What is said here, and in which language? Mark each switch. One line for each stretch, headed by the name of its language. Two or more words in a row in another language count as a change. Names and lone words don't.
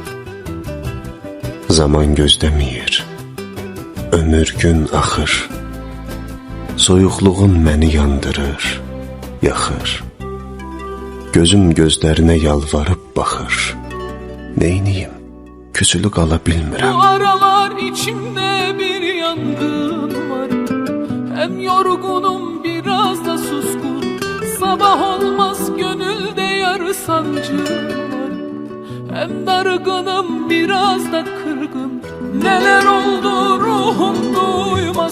Azerbaijani: Zaman gözləməyir, ömür gün axır. Soyuqluğun məni yandırır, yaxır. Gözüm gözlərinə yalvarıb baxır. Neyniyim, küsülü qala bilmirəm.
Turkish: Bu aralar içimdə bir yangın var. Hem yorgunum biraz da suskun. Sabah olmaz gönülde yarı sancı var. Hem dargınım biraz da kırgın. Neler oldu ruhum duymaz.